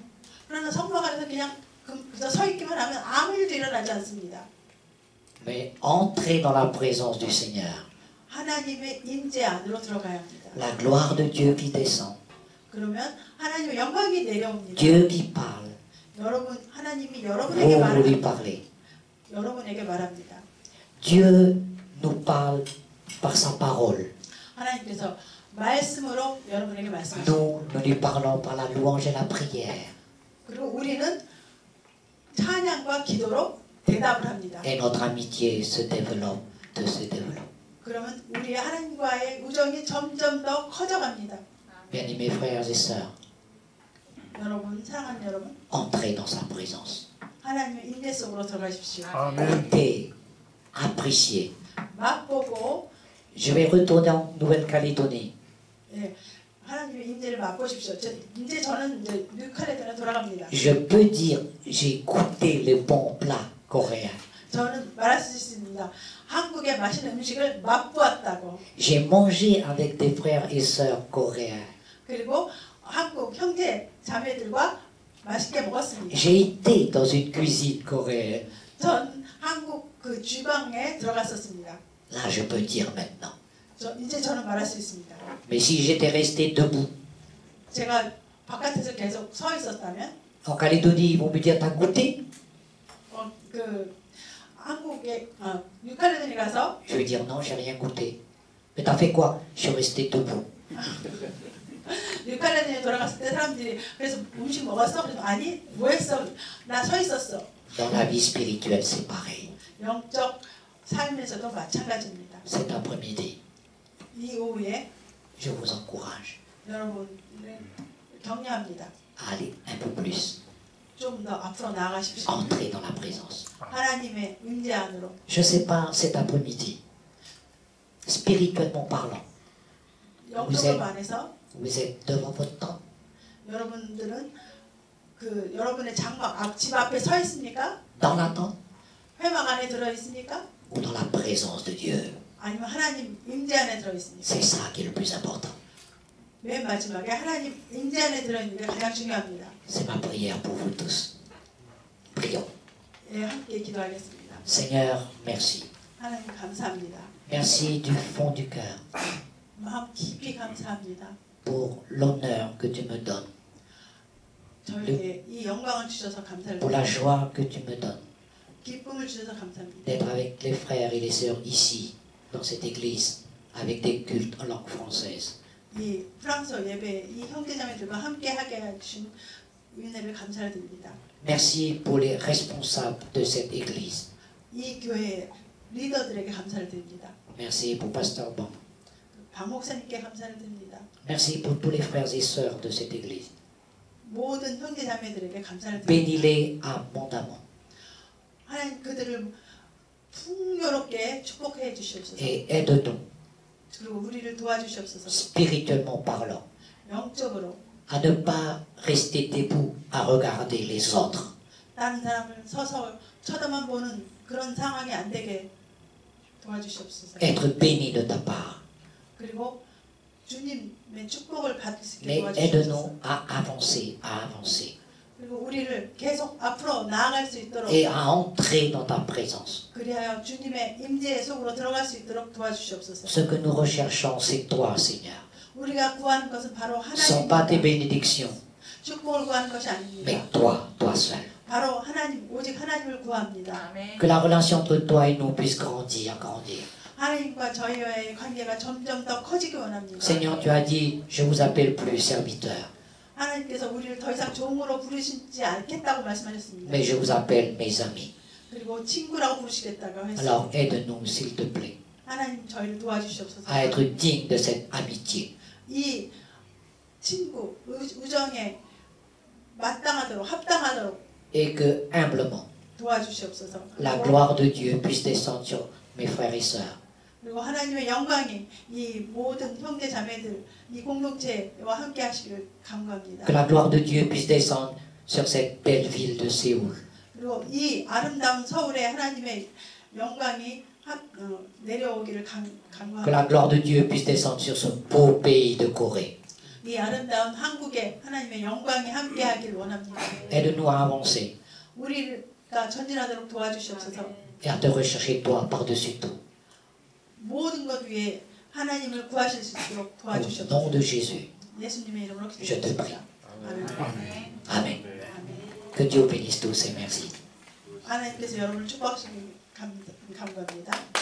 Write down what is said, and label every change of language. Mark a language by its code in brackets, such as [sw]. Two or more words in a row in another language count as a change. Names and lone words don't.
[ko] 그러나 성막 안에서 그냥 그저 서 있기만 하면 아무 일도 일어나지 않습니다. [fr] Mais entrez dans la présence du Seigneur. [ko] 하나님의 임재 안으로 들어가야 합니다. [fr] La gloire de Dieu qui descend. [ko] 그러면 하나님의 영광이 내려옵니다. [fr] Dieu qui parle. [ko] 여러분 하나님이 [fr] Vous [ko] 여러분에게 [fr] lui parlez. [ko] 여러분에게 말합니다. [fr] Dieu nous parle par sa parole. [ko] 하나님께서 말씀으로 여러분에게 말씀하십니다. [fr] Nous lui parlons par la louange et la prière. [ko] 그리고 우리는 찬양과 기도로 대답을 합니다. [fr] Et notre amitié se développe. [ko] 그러면 우리의 하나님과의 우정이 점점 더 커져갑니다. [fr] Bien-aimés frères et sœurs, [ko] 여러분, 사랑하는 여러분, [fr] entrez dans sa présence. [ko] 하나님의 임재 속으로 들어가십시오. 아멘. [fr] Goûtez, appréciez. [ko] 맛보고, [fr] Je vais retourner en Nouvelle-Calédonie. [ko] 예, 하나님의 임재를 맛보십시오. 이제 저는 이제 뉴칼레도니아 돌아갑니다. [fr] Je peux dire, j'ai goûté les bons plats coréens. [ko] 저는 말할 수 있습니다. 한국의 맛있는 음식을 맛보았다고. [fr] J'ai mangé avec des frères et sœurs coréens. [ko] 그리고 한국 형제 자매들과 맛있게 먹었습니다. [fr] J'ai été dans une cuisine coréenne. [ko] 전 한국 그 주방에 들어갔었습니다. [fr] Là, je peux dire maintenant. [ko] 이제 저는 말할 수 있습니다. [fr] Mais si j'étais resté debout, [ko] 제가 바깥에서 계속 서 있었다면, [fr] en Calédonie, ils vont me dire, t'as goûté? [ko] 그 한국에 뉴칼레도니 가서 [fr] Je vais dire, non, j'ai rien goûté. Mais t'as fait quoi? Je suis resté debout. [ko] 뉴칼레도니에 돌아갔을 때 사람들이 그래서 음식 먹었어? 그래서 아니, 뭐 했어? 나 서 있었어. [fr] Dans la vie spirituelle, c'est pareil. [ko] 영적 삶에서도 마찬가지입니다. [fr] Cet après-midi, [ko] 이 오후에 [fr] je vous encourage [ko] 여러분을 격려합니다. [fr] à aller un peu plus. [ko] 좀 더 앞으로 나아가십시오. [fr] Entrez dans la présence. [ko] 하나님의 임재 안으로. [fr] Je sais pas, cet après-midi, spirituellement parlant, [ko] 영적으로 안에서 [fr] vous êtes devant votre tente. [ko] 여러분들은 그 여러분의 장막 집 앞에 서 있습니까? [fr] Dans la tente [ko] 회막 안에 들어 있습니까? [fr] ou dans la présence de Dieu. [ko] 아니면 하나님 임재 안에 들어 있습니까? [fr] C'est ça qui est le plus important. [ko] 맨 마지막에 하나님 임재 안에 들어있는 게 가장 중요합니다. [fr] C'est ma prière pour vous tous. Prions. [ko] 예, 함께 기도하겠습니다. [fr] Seigneur, merci. [ko] 하나님 감사합니다. [fr] Merci du fond du cœur [ko] 마음 깊이 감사합니다. [fr] pour l'honneur que tu me donnes, [ko] 저에게 이 영광을 주셔서 감사를 [fr] pour la [ko] 드립니다. [fr] joie que tu me donnes [ko] 기쁨을 주셔서 감사합니다. [fr] d'être avec les frères et les sœurs ici, dans cette église, avec des cultes en langue française. [ko] 이 프랑스어 예배 이 형제자매들과 함께 하게 해주신 은혜를 감사를 드립니다. [fr] Merci pour les responsables de cette église. [ko] 이 교회의 리더들에게 감사를 드립니다. [fr] Merci pour Pasteur Ban. [ko] 박 목사님께 감사를 드립니다. [fr] Merci pour tous les frères et sœurs de cette église. [ko] 모든 형제자매들에게 감사를 드립니다. [fr] Bénis-les abondamment [ko] 하나님 그들을 풍요롭게 축복해 주시옵소서. [fr] et aide-nous, [ko] 그리고 우리를 도와주시옵소서. [fr] spirituellement parlant, [ko] 영적으로 [fr] à ne pas rester debout à regarder les autres, [ko] 다른 사람을 서서 쳐다만 보는 그런 상황이 안 되게 도와주시옵소서. [fr] être bénis de ta part. [ko] 그리고 주님의 축복을 받을 수 있게 [fr] Mais [ko] 도와주시옵소서. [fr] aide-nous à avancer [ko] 그리고 우리를 계속 앞으로 나아갈 수 있도록 [fr] et à entrer dans ta présence. [ko] 그리하여 주님의 임재 속으로 들어갈 수 있도록 도와주시옵소서. [fr] Ce que nous recherchons, c'est toi, Seigneur. [ko] 우리가 구하는 것은 바로 [fr] Ce ne sont pas tes [ko] 하나님입니다. [fr] bénédictions, [ko] 축복을 구하는 것이 아닙니다. [fr] mais toi seul. [ko] 바로 하나님, 오직 하나님을 구합니다. [fr] Que la relation entre toi et nous puisse grandir. [ko] 하나님과 저희와의 관계가 점점 더 커지기 원합니다. [fr] Seigneur, tu as dit, je vous appelle plus serviteur, [ko] 하나님께서 우리를 더 이상 종으로 부르시지 않겠다고 말씀하셨습니다. [fr] mais je vous appelle mes amis. [ko] 그리고 친구라고 부르시겠다고 [fr] Alors [ko] 했습니다. [fr] aide-nous, s'il te plaît, [ko] 하나님 저희를 도와주시옵소서. [fr] à être dignes de cette amitié. [ko] 이 친구, 우정에 마땅하도록 합당하도록 [fr] Et que, humblement, [ko] 도와주시옵소서. [fr] la gloire de Dieu puisse descendre sur mes frères et sœurs. [ko] 그리고 하나님의 영광이 이 모든 형제 자매들 이 공동체와 함께 하시기를 간구합니다. [fr] Que la gloire de Dieu puisse descendre sur cette belle ville de Séoul. [ko] 그리고 이 아름다운 서울에 하나님의 영광이 내려오기를 [fr] Que la [ko] 간구합니다. [fr] gloire de Dieu puisse descendre sur ce beau pays de Corée. [ko] 이 아름다운 한국에 하나님의 영광이 함께하길 원합니다. [fr] Aide-nous à avancer [ko] 우리가 전진하도록 도와주시옵소서. [fr] et à te rechercher toi par-dessus tout. [ko] 모든 것 위에 하나님을 구하실 수 있도록 [fr] Au nom [ko] 도와주시옵소서. [fr] de Jésus. [ko] 예수님의 이름으로 [fr] Je te prie. [ko] 기도드립니다. 아멘. [fr] Amen. Que Dieu bénisse tous et merci. [ko] 하나님께서 여러분을 축복하시길 간구합니다.